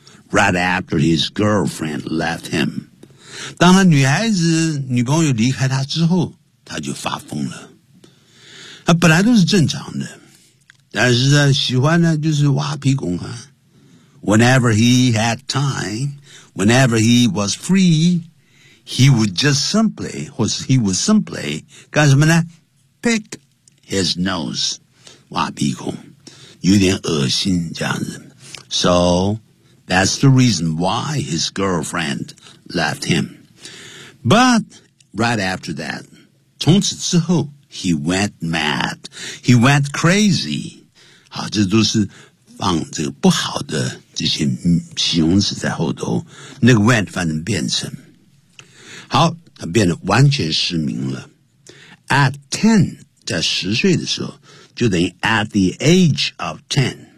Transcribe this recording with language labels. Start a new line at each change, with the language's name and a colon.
English: Right after his girlfriend left him，
Chinese: 当他女孩子女朋友离开他之后他就发疯了。他本来都是正常的，但是呢喜欢呢就是挖鼻孔啊。
English: Whenever he had time, whenever he was free, He would just simply,
Chinese: 或是
English: he would simply,
Chinese: 干什么呢
English: ?pick his nose,
Chinese: 挖鼻孔。有点恶心这样子。
English: So, that's the reason why his girlfriend left him. But, right after that,
Chinese: 从此之后
English: he went mad. He went crazy.
Chinese: 好，这都是放这个不好的这些形容词在后头。那个 went 反正变成。好，他变得完全失明了。
English: At 10,
Chinese: 在十岁的时候就等于
English: at the age of 10.